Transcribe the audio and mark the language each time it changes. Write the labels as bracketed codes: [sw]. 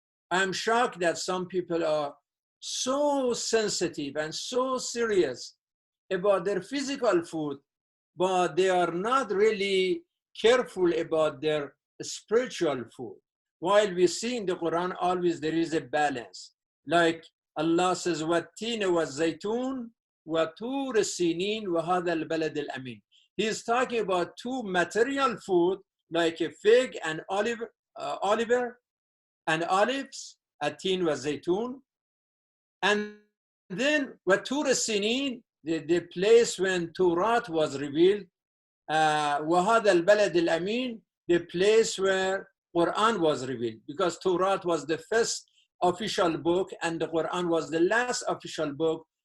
[en] I'm shocked that some people are so sensitive and so serious about their physical food, but they are not really careful about their spiritual food. While we see in the Quran, always there is a balance. Like Allah says, [ar] وَالتِّينَ وَالزَّيْتُونَ وَطُورِ السِّينِينَ وَهَذَا الْبَلَدِ الْأَمِينَ. [en] He is talking about two material food, like a fig and olives, [ar] التين والزيتون. [en] And then [ar] وَطُورِ السِّينِينَ, [en] the place when Torah was revealed, [ar] وَهَذَا الْبَلَدِ الْأَمِينَ, [en] the place where Quran was revealed, because Torah was the first official book and the Quran was the last official book.